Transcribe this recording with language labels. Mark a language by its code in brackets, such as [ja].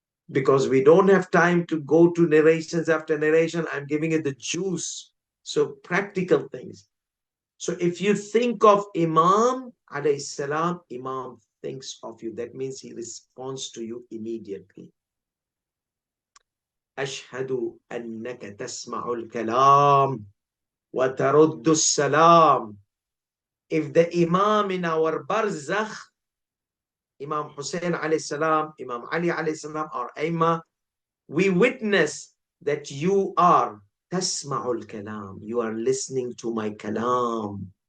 [en] Because we don't have time to go to narrations after narration. I'm giving it the juice. So practical things. So if you think of Imam alayhi salam, Imam thinks of you. That means he responds to you immediately. [ar] أشهد أنك تسمع الكلام وترد السلام. [en] If the Imam in our barzakh, Imam Hussein alayhi salam, Imam Ali alayhi salam, or Aima, we witness that you are tasma'ul kalam, you are listening to my kalam,